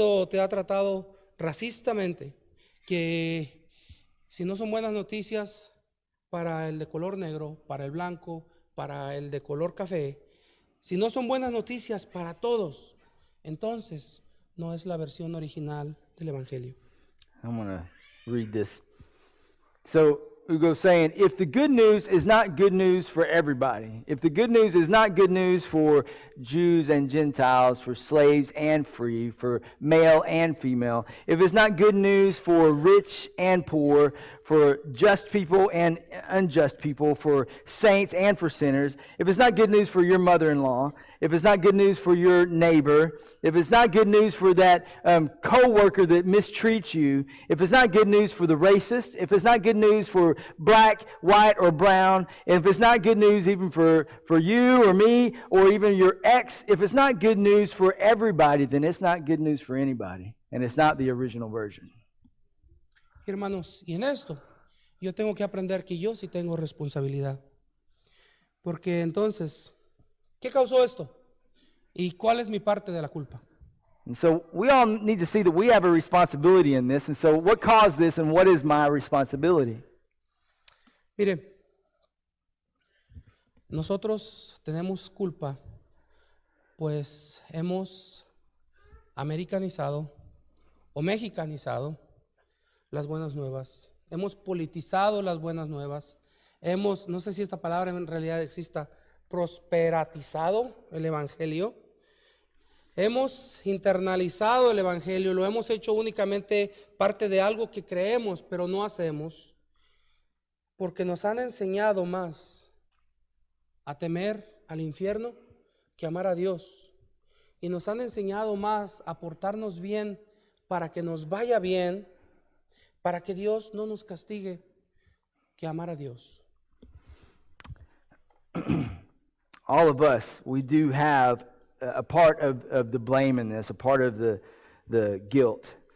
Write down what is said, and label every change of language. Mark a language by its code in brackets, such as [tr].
[es] te ha tratado racistamente, que si no son buenas noticias para el de color negro, para el blanco, para el de color café, si no son buenas noticias para todos, entonces no es la versión original del Evangelio. [en] I'm going to read this. So Hugo's saying, if the good news is not good news for everybody, if the good news is not good news for Jews and Gentiles, for slaves and free, for male and female, if it's not good news for rich and poor, for just people and unjust people, for saints and for sinners, if it's not good news for your mother-in-law, if it's not good news for your neighbor, if it's not good news for that co-worker that mistreats you, if it's not good news for the racist, if it's not good news for black, white, or brown, if it's not good news even for you or me or even your ex, if it's not good news for everybody, then it's not good news for anybody, and it's not the original version. [es] Hermanos, y en esto yo tengo que aprender que yo sí tengo responsabilidad. Porque entonces, ¿qué causó esto? ¿Y cuál es mi parte de la culpa? [en] And so we all need to see that we have a responsibility in this. And so what caused this and what is my responsibility? [es] Mire, nosotros tenemos culpa, pues hemos americanizado o mexicanizado las buenas nuevas. Hemos politizado las buenas nuevas. No sé si esta palabra en realidad exista, prosperatizado el Evangelio. Hemos internalizado el Evangelio, lo hemos hecho únicamente parte de algo que creemos, pero no hacemos, porque nos han enseñado más a temer al infierno que amar a Dios. y nos han enseñado más a portarnos bien para que nos vaya bien, para que Dios no nos castigue, que amar a Dios. [en] All of us, we do have a part of the blame in this, a part of the guilt.